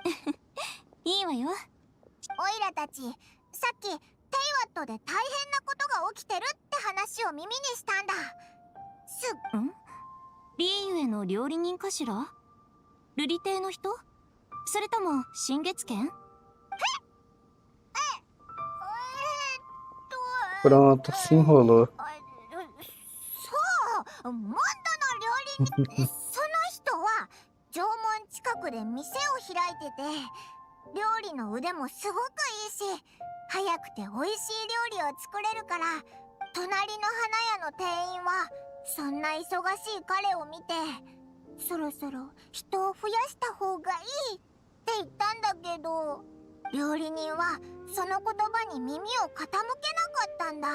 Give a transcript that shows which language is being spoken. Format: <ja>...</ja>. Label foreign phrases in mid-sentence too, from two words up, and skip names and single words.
<ja>いいわよ。オイラたち、さっきテイワットで大変なことが起きてるって話を耳にしたんだ。リーユへの料理人かしら？瑠璃亭の人？それとも新月軒？</ja> <pt>Pronto, se enrolou.</pt> <ja>そう、モンドの料理人。その人は城門近くで店を開いてて、料理の腕もすごくいいし、早くて美味しい料理を作れるから、隣の花屋の店員はそんな忙しい彼を見て、そろそろ人を増やした方がいいって言ったんだけど、料理人はその言葉に耳を傾けなかったんだ。</ja>